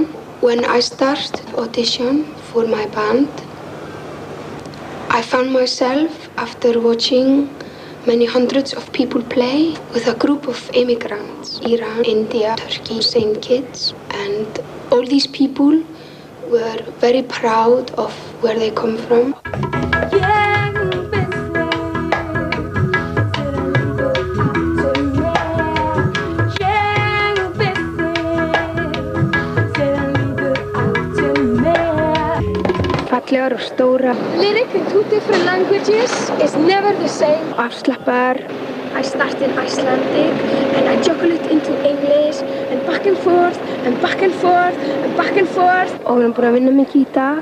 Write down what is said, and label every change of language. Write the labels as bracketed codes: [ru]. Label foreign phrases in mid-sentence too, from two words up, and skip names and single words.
[en] When I started audition for my band, I found myself, after watching many hundreds of people play, with a group of immigrants. Iran, India, Turkey, same kids. And all these people were very proud of where they come from. [is] Fallegar og stóra. [en] Lyric in 2 different languages is never the same. [is] Afslappar. [en] I start in Icelandic and I juggle it into English and back and forth and back and forth and back and forth. [is] Og við erum búin að vinna mikið í dag.